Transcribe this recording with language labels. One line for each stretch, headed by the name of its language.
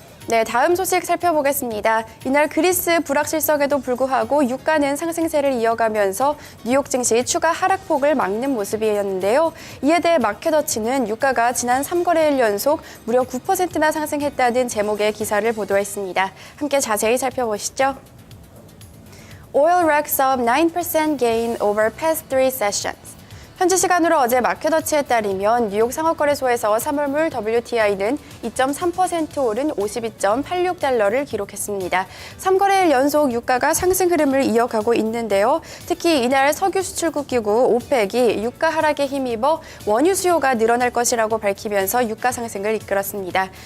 Korean: 네, 다음 소식 살펴보겠습니다. 이날 그리스 불확실성에도 불구하고 유가는 상승세를 이어가면서 뉴욕 증시 추가 하락폭을 막는 모습이었는데요. 이에 대해 마켓워치는 유가가 지난 3거래일 연속 무려 9%나 상승했다는 제목의 기사를 보도했습니다. 함께 자세히 살펴보시죠.
English: Oil racks up 9% gain over past 3 sessions.
Korean: 현지 시간으로 어제 마켓워치에 따르면 뉴욕 상업거래소에서 3월물 WTI는 2.3% 오른 52.86달러를 기록했습니다. 3거래일 연속 유가가 상승 흐름을 이어가고 있는데요. 특히 이날 석유 수출국 기구 오펙이 유가 하락에 힘입어 원유 수요가 늘어날 것이라고 밝히면서 유가 상승을 이끌었습니다.